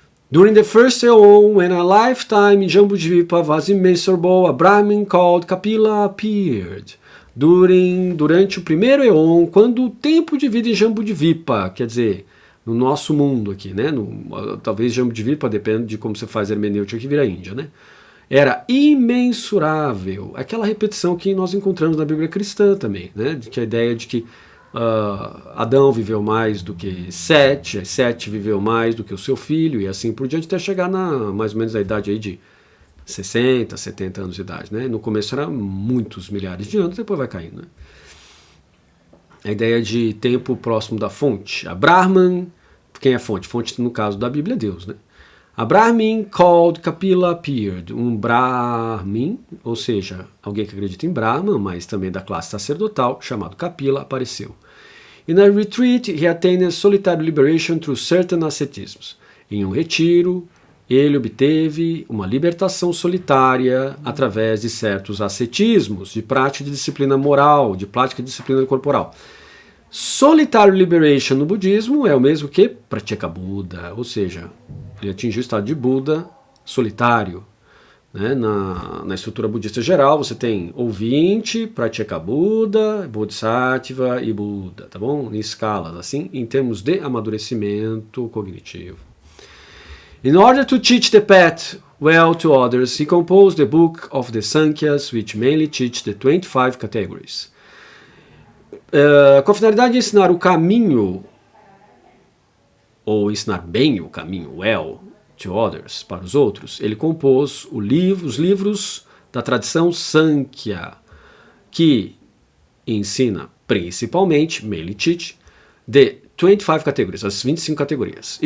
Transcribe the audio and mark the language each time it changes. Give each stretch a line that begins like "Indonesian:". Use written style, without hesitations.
English: During the first aeon, when a lifetime in Jambudvipa was immeasurable, a Brahmin called Kapila appeared.
Portuguese: Durante o primeiro aeon, quando o tempo de vida em Jambudvipa, quer dizer, no nosso mundo aqui, né? Talvez Jambudvipa, depende de como você faz a hermenêutica, que vira Índia, né? Era imensurável. Aquela repetição que nós encontramos na Bíblia cristã também, né? Que a ideia de que Adão viveu mais do que Sete, Sete viveu mais do que o seu filho, e assim por diante, até chegar mais ou menos a idade aí de 60, 70 anos de idade. Né? No começo era muitos milhares de anos, depois vai caindo. Né? A ideia de tempo próximo da fonte. A Brahman, quem é fonte? Fonte, no caso da Bíblia, é Deus. Né?
English: A Brahmin called Kapila appeared.
Portuguese: Um Brahmin, ou seja, alguém que acredita em Brahman, mas também da classe sacerdotal, chamado Kapila, apareceu.
English: In a retreat, he attained solitary liberation through certain asceticisms.
Portuguese: Em um retiro, ele obteve uma libertação solitária através de certos ascetismos, de prática de disciplina moral, de prática de disciplina corporal. Solitary liberation no budismo é o mesmo que pratica Buda, ou seja, ele atingiu o estado de Buda solitário. Né? Na estrutura budista geral, você tem ouvinte, pratica Buda, Bodhisattva e Buda, tá bom? Em escalas, assim, em termos de amadurecimento cognitivo.
English: In order to teach the path well to others, he composed the Book of the Sankhya's, which mainly teach the 25 categories.
Portuguese: Com a finalidade de ensinar o caminho, ou ensinar bem o caminho,
English: well, to others,
Portuguese: para os outros, ele compôs os livros da tradição Sankhya, que ensina principalmente,
English: mainly teach, the 25 categories,
Portuguese: as 25 categorias.